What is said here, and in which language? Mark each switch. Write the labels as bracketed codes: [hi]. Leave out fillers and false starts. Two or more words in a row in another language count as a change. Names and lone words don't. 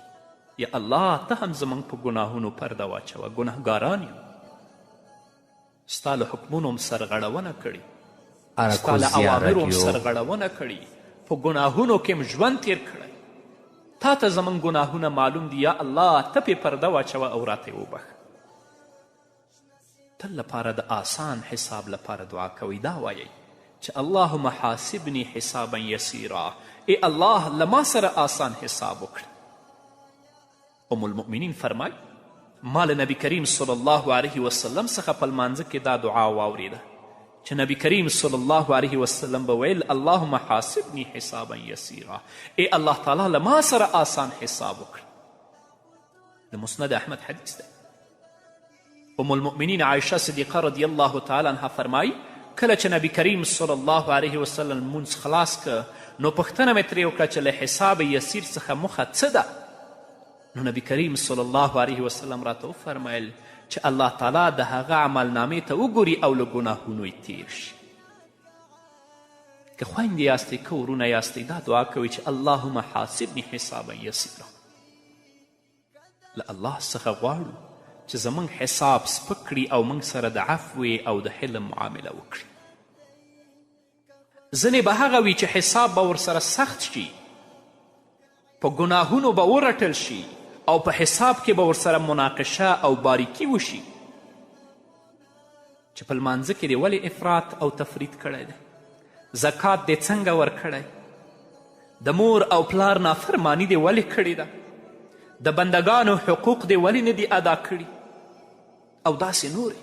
[ps] یا الله ته هم زموږ په ګناهونو پرده واچوه، ګناهګاران یو، ستا له حکمونو هم سرغړونه کړي، ستا له اوامرو هم سرغړونه کړي، په ګناهونو کې هم ژوند تیر کړی. تا ته زموږ ګناهونه معلوم دي، یا الله ته پې پرده واچوه او راته یې وبخه. تل لپاره د آسان حساب لپاره دعا کوئ. دا وایئ چې [ar] اللهم حاسبني حسابا یسیرا، [ps] ای الله له ما سره آسان حساب وکړه. ام المؤمنین فرمای ما له نبی کریم [ar] صلی الله علیه وسلم [ps] څخه په لمانځه کې دا دعا واورېده چې نبی کریم [ar] صلی الله علیه وسلم [ps] به ویل [ar] اللهم حاسبني حسابا یسیرا، [ps] ای الله تعالی له ما سره آسان حساب وکړه. د مسند احمد حدیث دی. ام المؤمنین عایشه صدیقه [ar] رضی الله تعالی عنها [ps] فرمایی کله چې نبی کریم [ar] صلی الله علیه وسلم [ps] لمونځ خلاص که نو پوښتنه مې ترې وکړه چې له حساب یسیر څخه موخه څه ده؟ نو نبی کریم [ar] صلی الله علیه وسلم [ps] راته وفرمیل چې الله تعالی د هغه عملنامې ته وګوري او له ګناهونو یې تیر شي. که خویندې یاستئ که ورونه یاستئ دا دعا کوئ چې [ar] اللهم حاسبني حسابا یسیرا. [ps] له الله څخه غواړو چې زموږ حساب سپک کړي او موږ سره د عفوې او د حلم معامله وکړي. ځینې به هغه وي چې حساب به ورسره سخت شي، په ګناهونو به ورټل شي او په حساب کې به ورسره مناقشه او باریکي وشي چې په لمانځه کې دې ولې افراط او تفرید کړی دی، زکات دې څنګه ورکړی، د مور او پلار نافرمانی دې ولې کړې ده، د بندگانو حقوق دې ولې نه دي ادا کړي او داسې نورې.